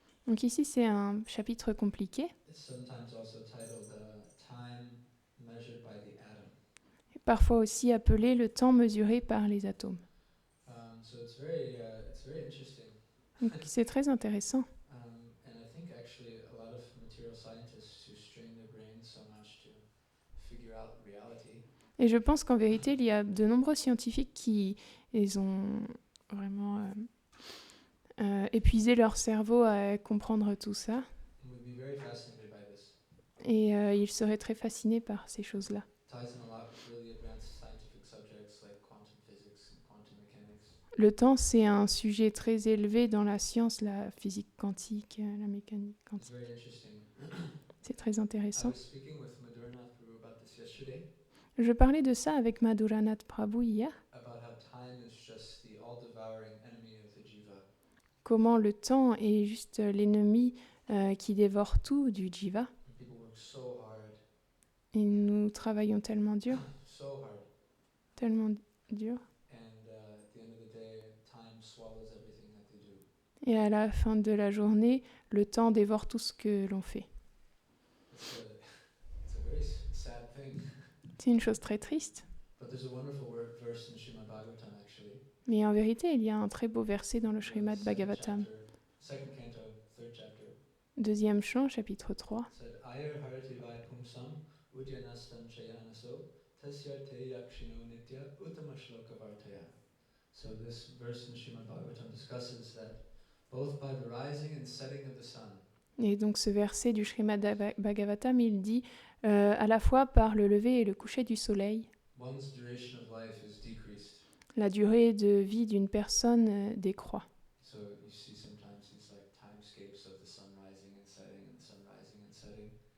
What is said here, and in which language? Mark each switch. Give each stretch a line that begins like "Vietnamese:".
French: Donc ici, c'est un chapitre compliqué.
English: It's sometimes also titled Time Measured by the Atom.
French: Parfois aussi appelé le temps mesuré par les atomes.
English: So it's very interesting.
French: Donc c'est très intéressant.
English: And I think actually a lot of material scientists who strain their brains so much to figure out reality.
French: Et je pense qu'en vérité, il y a de nombreux scientifiques qui ils ont vraiment épuisé leur cerveau à comprendre tout ça.
English: Would be very fascinated by this.
French: Et ils seraient très fascinés par ces choses-là.
English: Ties in a lot with really advanced scientific subjects like quantum physics and quantum mechanics.
French: Le temps, c'est un sujet très élevé dans la science, la physique quantique, la mécanique
English: It's
French: quantique.
English: very interesting.
French: C'est très
English: I
French: intéressant.
English: was speaking with Madhuranath Prabhu about this yesterday.
French: Je parlais de ça avec Madhuranath Prabhu hier.
English: About how time is just the all-devouring enemy of the jiva.
French: Comment le temps est juste l'ennemi qui dévore tout du jiva.
English: And people work so hard,
French: Et nous travaillons tellement dur,
English: so hard,
French: tellement dur.
English: and at the end of the day, time swallows everything that
French: Et à la fin de la journée, le temps dévore tout ce que l'on fait.
English: It's a very sad thing.
French: C'est une chose très triste.
English: But there's a wonderful verse in Srimad Bhagavatam actually.
French: Mais en vérité, il y a un très beau verset dans le Srimad Bhagavatam.
English: Second canto, third chapter.
French: Deuxième chant, chapitre 3.
Sanskrit: Said Ayar Harati Vai Pumsam Udyanastam Chayanaso Tasyarte Yakshino Nitya Uttama Shloka Vartaya.
English: So this verse in Srimad Bhagavatam discusses that both by the rising and setting of the sun.
French: Et donc ce verset du Srimad Bhagavatam, il dit à la fois par le lever et le coucher du soleil,
English: One's duration of life is decreased.
French: la durée de vie d'une personne décroît.
English: So you see sometimes these like timescapes of the sun rising and setting and the sun rising and setting.